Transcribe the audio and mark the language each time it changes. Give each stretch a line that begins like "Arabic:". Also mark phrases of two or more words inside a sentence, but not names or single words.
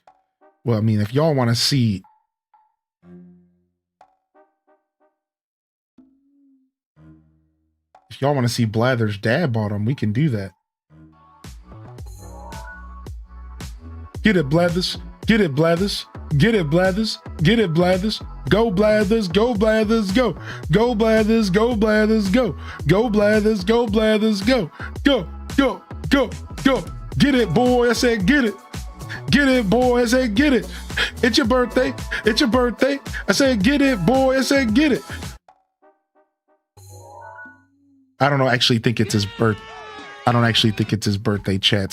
English: Well, I mean, if y'all want to see... If y'all want to see Blather's dab on him, we can do that. Get it, Blathers. Get it, Blathers. Get it, Blathers. Get it, Blathers. Go, Blathers. Go, Blathers. Go. Go, Blathers. Go, Blathers. Go. Go, Blathers. Go, Blathers. Go. Go. Go. Go. Go. Get it, boy. I said, get it. Get it, boy. I said, get it. It's your birthday. It's your birthday. I said, get it, boy. I said, get it. I don't know. Actually think it's his birth. I don't actually think it's his birthday, chat.